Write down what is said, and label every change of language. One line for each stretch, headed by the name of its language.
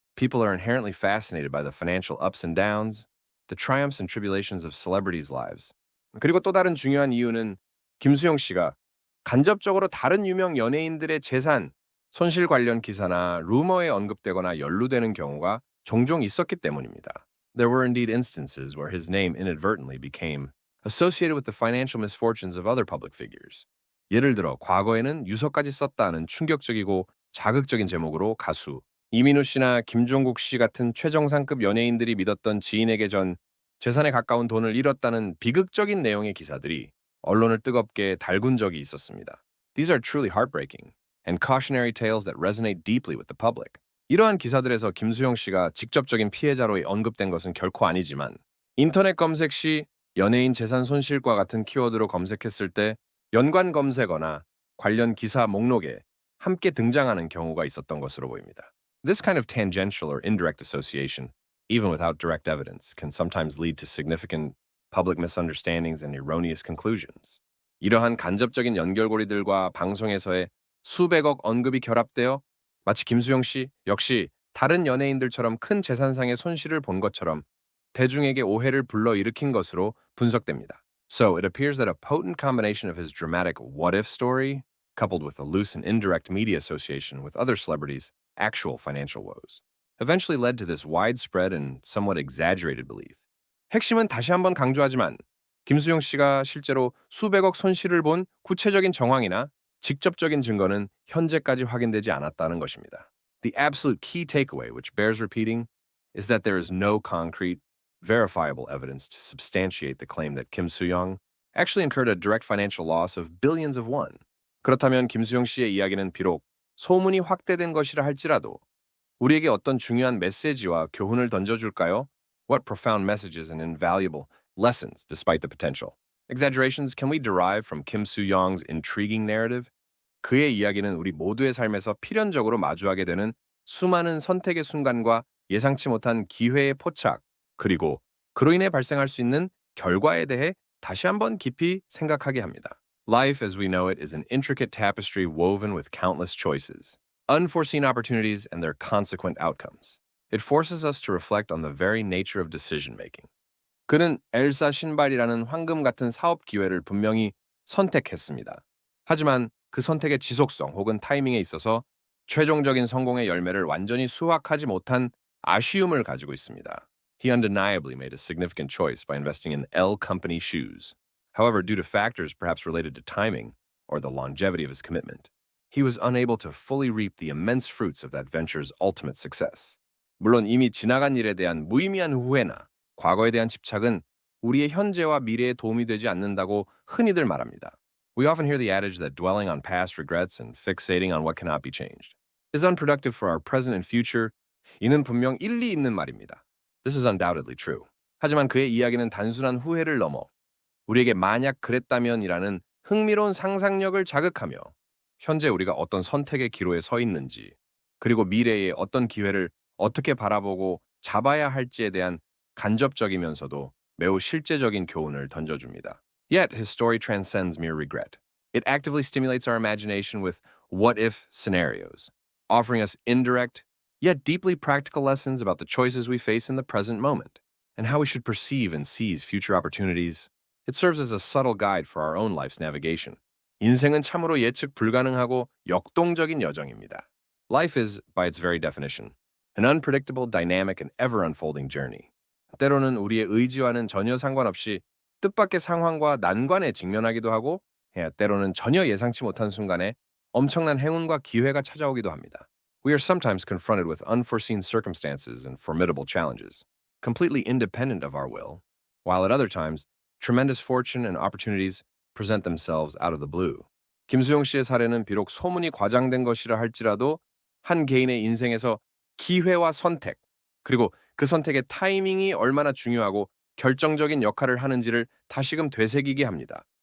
English: People are inherently fascinated by the financial ups and downs, the triumphs and tribulations of celebrities' lives.
Korean: 그리고 또 다른 중요한 이유는 김수용 씨가 간접적으로 다른 유명 연예인들의 재산, 손실 관련 기사나 루머에 언급되거나 연루되는 경우가 종종 있었기 때문입니다.
English: There were indeed instances where his name inadvertently became associated with the financial misfortunes of other public figures.
Korean: 예를 들어 과거에는 유서까지 썼다는 충격적이고 자극적인 제목으로 가수 이민우 씨나 김종국 씨 같은 최정상급 연예인들이 믿었던 지인에게 전 재산에 가까운 돈을 잃었다는 비극적인 내용의 기사들이 언론을 뜨겁게 달군 적이 있었습니다.
English: These are truly heartbreaking and cautionary tales that resonate deeply with the public.
Korean: 이러한 기사들에서 김수영 씨가 직접적인 피해자로 언급된 것은 결코 아니지만 인터넷 검색 시 연예인 재산 손실과 같은 키워드로 검색했을 때 연관 검색어나 관련 기사 목록에 함께 등장하는 경우가 있었던 것으로 보입니다.
English: This kind of tangential or indirect association, even without direct evidence, can sometimes lead to significant public misunderstandings and erroneous conclusions.
Korean: 이러한 간접적인 연결고리들과 방송에서의 수백억 언급이 결합되어 마치 김수영 씨 역시 다른 연예인들처럼 큰 재산상의 손실을 본 것처럼 대중에게 오해를 불러일으킨 것으로 분석됩니다.
English: So it appears that a potent combination of his dramatic what-if story, coupled with a loose and indirect media association with other celebrities' actual financial woes, eventually led to this widespread and somewhat exaggerated belief.
Korean: 핵심은 다시 한번 강조하지만 김수용 씨가 실제로 수백억 손실을 본 구체적인 정황이나 직접적인 증거는 현재까지 확인되지 않았다는 것입니다.
English: The absolute key takeaway, which bears repeating, is that there is no concrete, verifiable evidence to substantiate the claim that Kim Soo-young actually incurred a direct financial loss of billions of won.
Korean: 그렇다면 김수용 씨의 이야기는 비록 소문이 확대된 것이라 할지라도 우리에게 어떤 중요한 메시지와 교훈을 던져줄까요?
English: What profound messages and invaluable lessons, despite the potential exaggerations, can we derive from Kim Soo-young's intriguing narrative?
Korean: 그의 이야기는 우리 모두의 삶에서 필연적으로 마주하게 되는 수많은 선택의 순간과 예상치 못한 기회의 포착, 그리고 그로 인해 발생할 수 있는 결과에 대해 다시 한번 깊이 생각하게 합니다.
English: Life as we know it is an intricate tapestry woven with countless choices, unforeseen opportunities, and their consequent outcomes. It forces us to reflect on the very nature of decision making.
Korean: 그는 엘사 신발이라는 황금 같은 사업 기회를 분명히 선택했습니다. 하지만 그 선택의 지속성 혹은 타이밍에 있어서 최종적인 성공의 열매를 완전히 수확하지 못한 아쉬움을 가지고 있습니다.
English: He undeniably made a significant choice by investing in L Company shoes. However, due to factors perhaps related to timing or the longevity of his commitment, he was unable to fully reap the immense fruits of that venture's ultimate success.
Korean: 물론 이미 지나간 일에 대한 무의미한 후회나 과거에 대한 집착은 우리의 현재와 미래에 도움이 되지 않는다고 흔히들 말합니다.
English: We often hear the adage that dwelling on past regrets and fixating on what cannot be changed is unproductive for our present and future.
Korean: 이는 분명 일리 있는 말입니다.
English: This is undoubtedly true.
Korean: 하지만 그의 이야기는 단순한 후회를 넘어 우리에게 만약 그랬다면이라는 흥미로운 상상력을 자극하며 현재 우리가 어떤 선택의 기로에 서 있는지 그리고 미래의 어떤 기회를 어떻게 바라보고 잡아야 할지에 대한 간접적이면서도 매우 실제적인 교훈을 던져줍니다.
English: Yet, his story transcends mere regret. It actively stimulates our imagination with what-if scenarios, offering us indirect, yet deeply practical lessons about the choices we face in the present moment, and how we should perceive and seize future opportunities. It serves as a subtle guide for our own life's navigation.
Korean: 인생은 참으로 예측 불가능하고 역동적인 여정입니다.
English: Life is, by its very definition, an unpredictable, dynamic, and ever-unfolding journey.
Korean: 때로는 우리의 의지와는 전혀 상관없이 뜻밖의 상황과 난관에 직면하기도 하고 때로는 전혀 예상치 못한 순간에 엄청난 행운과 기회가 찾아오기도 합니다.
English: We are sometimes confronted with unforeseen circumstances and formidable challenges, completely independent of our will, while at other times, tremendous fortune and opportunities present themselves out of the blue.
Korean: 김수용 씨의 사례는 비록 소문이 과장된 것이라 할지라도 한 개인의 인생에서 기회와 선택, 그리고 그 선택의 타이밍이 얼마나 중요하고 결정적인 역할을 하는지를 다시금 되새기게 합니다.